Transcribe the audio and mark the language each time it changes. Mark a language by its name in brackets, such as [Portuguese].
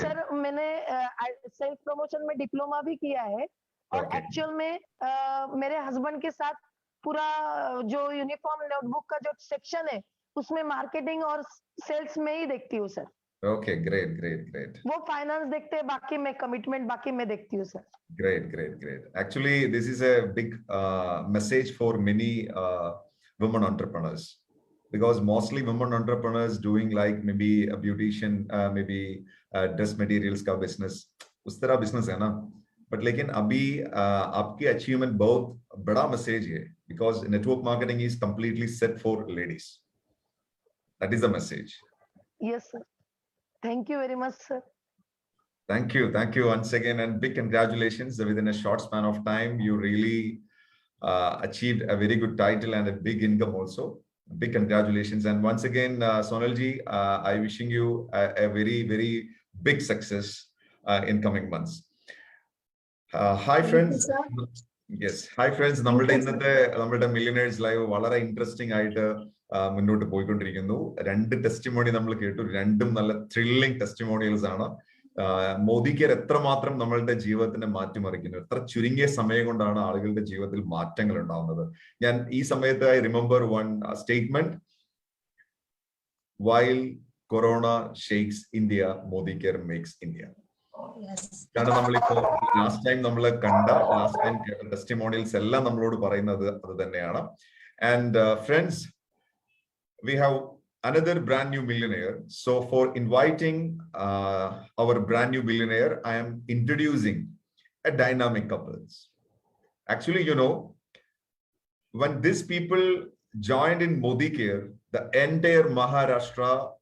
[Hindi] Sir मैंने sales promotion में diploma भी किया है और ओके, एक्चुअल में मेरे हस्बैंड के साथ पूरा जो यूनिफॉर्म नोटबुक का जो सेक्शन है उसमें मार्केटिंग और सेल्स में ही देखती हूँ सर। Okay, great. वो फाइनेंस देखते हैं, बाकी मैं कमिटमेंट बाकी मैं देखती हूँ sir. [English] Great. Actually, this is a big message for many women entrepreneurs, because mostly women entrepreneurs doing like maybe a beautician, maybe dress materials [Hindi] का [English] business, [Hindi] उस तरह business है ना. [English] But [Hindi] लेकिन अभी आपकी achievement बहुत बड़ा message है, [English] because network marketing is completely set for ladies. That is the message. Yes sir. Thank you very much sir. Thank you once again, and big congratulations. Within a short span of time, you really achieved a very good title and a big income also. Big congratulations. And once again, Sonalji, I wishing you a very big success in coming months. Hi friends. Yes, hi friends. [Malayalam] നമ്മളുടെ millionaires live വളരെ interesting ആയിട്ട് മുന്നോട്ട് പോയിക്കൊണ്ടിരിക്കുന്നു. 2 testimony നമ്മൾ കേട്ടു, രണ്ടും നല്ല thrilling testimonials ആണ്. മോദി കെയർ എത്രമാത്രം നമ്മളുടെ ജീവിതത്തിനെ മാറ്റിമറിക്കുന്നു, എത്ര ചുരുങ്ങിയ സമയം കൊണ്ടാണ് ആളുകളുടെ ജീവിതത്തിൽ മാറ്റങ്ങൾ ഉണ്ടാവുന്നത്. ഞാൻ ഈ സമയത്ത് [English] I remember one statement, while corona shakes India, Modi care makes India. [Malayalam] കാരണം നമ്മളിപ്പോ ലാസ്റ്റ് ടൈം നമ്മൾ കണ്ട കേട്ട ടെസ്റ്റിമോണിയൽസ് എല്ലാം നമ്മളോട് പറയുന്നത് അത് തന്നെയാണ്. [English] And friends, we have another brand new millionaire. So for inviting our brand new millionaire, I am introducing a dynamic couples. Actually, you know, when these people joined in Modi Care, the entire Maharashtra